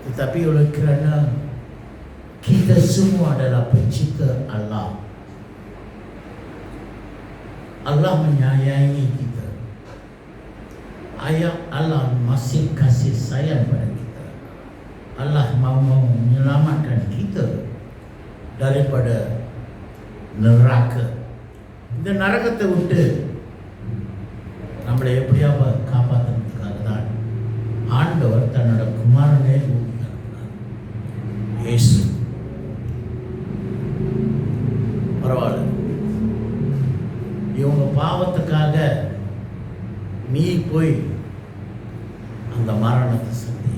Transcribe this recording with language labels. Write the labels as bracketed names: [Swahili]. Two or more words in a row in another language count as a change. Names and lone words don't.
[Malay] Tetapi oleh kerana kita semua adalah pencipta Allah, Allah menyayangi kita. Ayat Allah masih kasih sayang pada kita. Allah mau menyelamatkan kita daripada neraka. [Tamil] இந்த நரகத்தை விட்டு நம்மளை எப்படியாவது காப்பாற்றுறதுக்காக தான் ஆண்டவர் தன்னோட குமாரனே பூமிக்கு அனுப்பினார். இயேசு பரவாயில்ல, இவங்க பாவத்துக்காக நீ போய் அந்த மரணத்தை சந்தி.